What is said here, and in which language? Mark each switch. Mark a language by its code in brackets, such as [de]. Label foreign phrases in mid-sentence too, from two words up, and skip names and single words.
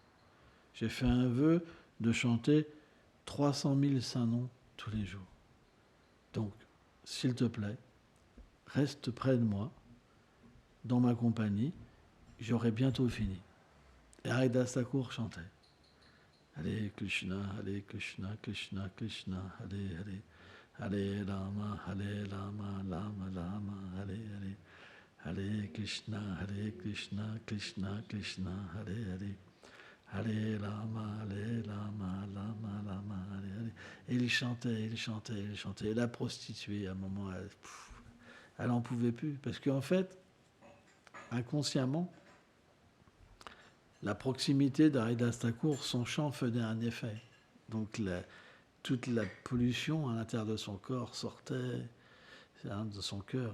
[fr] J'ai fait un vœu de chanter 300 000 saints noms tous les jours. Donc, s'il te plaît, reste près de moi, dans ma compagnie, j'aurai bientôt fini. » Et Haridas Thakur chantait. [sa] Hare Krishna, Krishna Krishna, Hare Hare, Hare Rama, Rama Rama, Hare Hare, Hare Krishna, Krishna Krishna, Hare Hare, Hare Rama, Rama Rama, Hare Hare. [fr] Et il chantait. Et la prostituée, à un moment, elle n'en pouvait plus. Parce qu'en fait, inconsciemment, la proximité d'Haridas Thakur, son chant faisait un effet. Donc toute la pollution à l'intérieur de son corps sortait de son cœur.